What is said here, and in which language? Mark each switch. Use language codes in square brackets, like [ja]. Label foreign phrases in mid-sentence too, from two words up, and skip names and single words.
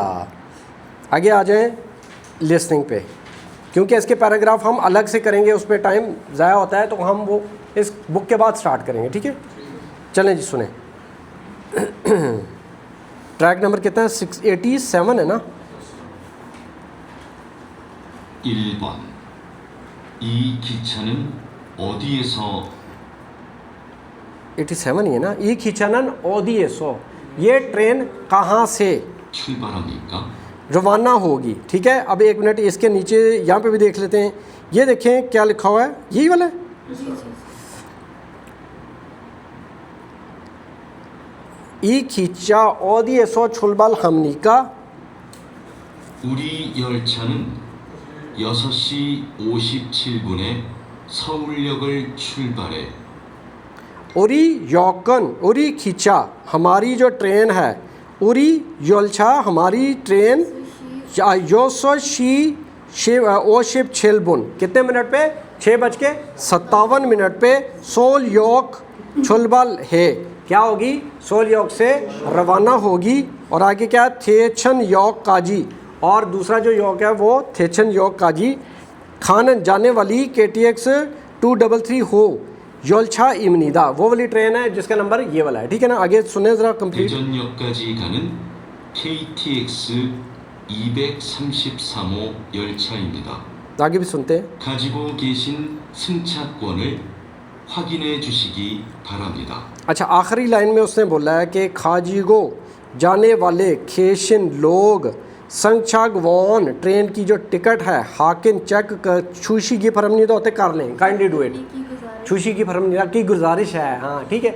[hi] आगे आ जाएं लिसनिंग पे, क्योंकि इसके पैराग्राफ हम अलग से करेंगे, उस पर टाइम ज़ाया होता है, तो हम वो इस बुक के बाद स्टार्ट करेंगे, ठीक है। चलें जी सुने। [en] track number [hi] कितना है, 687 है ना। [ko] 1번 이 기차는 어디에서 [hi] 87 ही है ना, [ko] 이 기차는 어디에서, [hi] ये ट्रेन कहाँ से [ko] 출발합니까? [hi] रवाना होगी, ठीक है। अब 1 मिनट इसके नीचे यहाँ पे भी देख लेते हैं, ये देखें क्या लिखा हुआ है, यही वाला है। [ko] 이 기차 어디에서 출발합니까? 우리 열차는 6시 57분에 서울역을 출발해 우리 역은 [hi] उरी खींचा हमारी जो ट्रेन है, [ko] 우리 열차 [hi] हमारी ट्रेन [ko] 6시 57분 [hi] कितने मिनट पे, 6:57 पे [ko] 서울역 출발 [hi] है, क्या होगी, सोल योक से रवाना होगी। और आगे क्या, [ko] 대전역까지, [hi] और दूसरा जो योक है वो [ko] 대전역까지 가는 [hi] जाने वाली KTX 233 [ko] 호 열차입니다, [hi] वो वाली ट्रेन है जिसका नंबर ये वाला है, ठीक है ना। आगे सुने ज़रा कंप्लीट। [ko] 대전역까지 가는 KTX 233호 열차입니다. [hi] आगे भी सुनते हैं। [ko] 가지고 계신 승차권을 확인해 주시기 바랍니다. [hi] अच्छा, आखिरी लाइन में उसने बोला है कि खाजीगो जाने वाले खेशिन लोग संगछाग वॉन ट्रेन की जो टिकट है हाकिन चेक कर छुशी की फरम नहीं तो होते कर लें, [en] kindly do it, [ko] 주시기 바랍니다 [hi] नहीं की गुजारिश है, हाँ ठीक है।